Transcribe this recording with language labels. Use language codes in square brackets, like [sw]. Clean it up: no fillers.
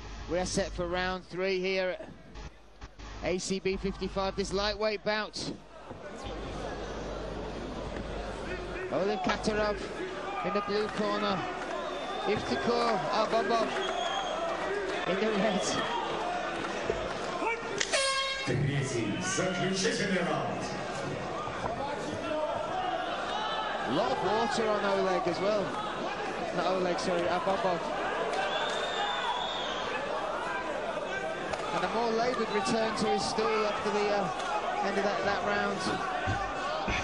[en] We're set for round 3 here at ACB 55, this lightweight bout. Oleg Katarov in the blue corner. Iftikhor Al-Bobov in the red. [ru] Третий, заключительный раунд. [en] A lot of water on Oleg as well. Not Oleg, sorry, Al-Bobov. And a more laboured return to his stool after the end of that round.